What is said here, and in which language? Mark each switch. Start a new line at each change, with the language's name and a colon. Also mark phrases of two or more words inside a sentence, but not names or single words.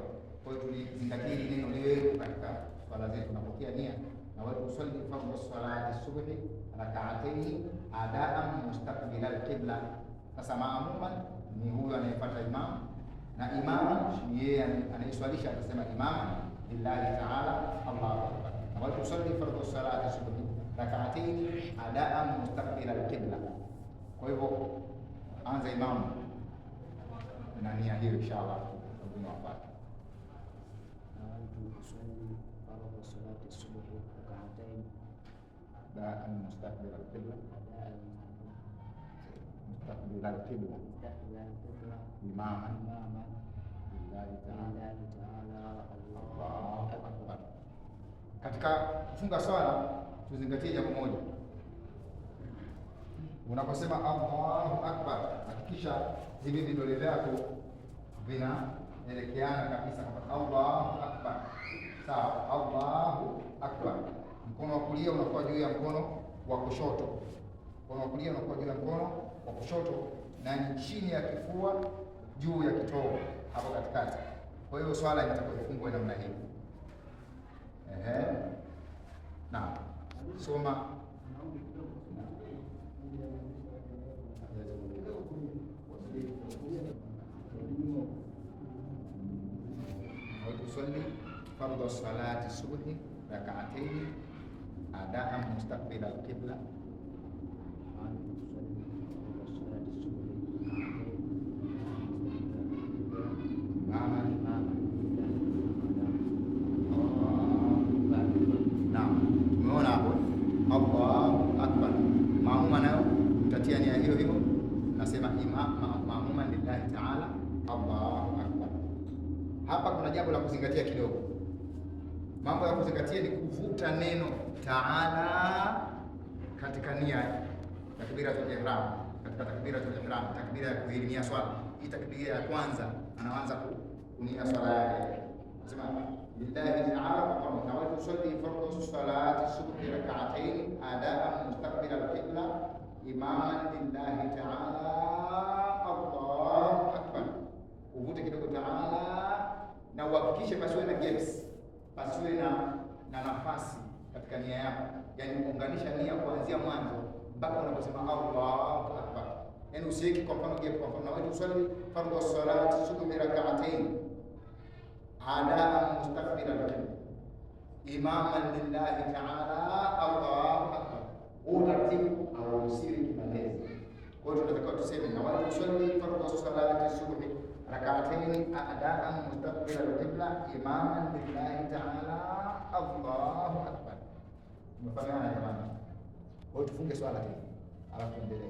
Swahili: Kwa hiyo tulizingatia hili neno liwe katika swala zetu tunapokea nia. Na wao tusali
Arabic: فرض صلاة الصبح ركعتين أداء مستقبل القبلة.
Swahili: Sasa maamuman ni huyo anayefuata imam, na imam ni yeye anayeswalisha atasema imam
Arabic: لله تعالى الله أكبر.
Swahili: Na wao tusali
Arabic: فرض صلاة الصبح ركعتين أداء مستقبل القبلة.
Swahili: Kwa hivyo anza imam na nia hiyo inshallah tunawafata.
Arabic: فرض صلاة الصبح ركعتين أداء مستقبل القبلة إماما لله تعالى الله أكبر.
Swahili: Katika kufunga swala tuzingatie jambo moja. Unaposema
Arabic: الله أكبر,
Swahili: hakikisha hivi vidole vyako vinaelekeana kabisa kwa
Arabic: الله أكبر. Sawa, الله أكبر.
Swahili: Mkono wa kulia unakuwa juu ya mkono wa kushoto. Mkono wa kulia unakuwa juu ya mkono wa kushoto na ni chini ya kifua, juu ya kitovu hapo katikati. Kwa hiyo swala inatakiwa ifungwe namna hii. Na soma
Arabic: وتصلي فرض الصلاة الصبح ركعتين أداء مستقبل القبلة.
Swahili: Tumeona hapo
Arabic: الله أكبر.
Swahili: Maamuma nayo utatia nia hiyo hiyo, nasema maamuma
Arabic: لله تعالى الله أكبر.
Swahili: Hapa kuna jambo la kuzingatia kidogo. Mambo ya kuzingatia ni kuvuta neno ta'ala katika nia
Arabic: تكبيرة الإحرام. Katika تكبيرة الإحرام,
Swahili: takbira ya kuhirimia swala, hii takbira ya kwanza anaanza kunia swala yake, anasema
Arabic: لله تعالى ونويت أصلي فرض صلاة الصبح ركعتين أداء مستقبل القبلة إماما لله تعالى الله أكبر.
Swahili: Uvute kidogo ta'ala na uhakikishe pasiwe na gaps, pasiwe na nafasi katika nia yako, yani kuunganisha nia kuanzia mwanzo mpaka unaposema
Arabic: الله أكبر.
Swahili: Yani usiweke kwa mfano gap, kwa mfano
Arabic: نويت أصلي فرض صلاة الصبح ركعتين أداء مستقبل القبلة إماما لله تعالى الله أكبر.
Swahili: Utaratibu au usiri kimalezi. Kwa hiyo tunatakiwa tuseme
Arabic: نويت أصلي فرض صلاة الصبح ركعتين أداء مستقبل القبلة إماما لله تعالى الله أكبر.
Swahili: Tumefahamiana jamani? Kwa hiyo tufunge swala tena alafu tuendelee.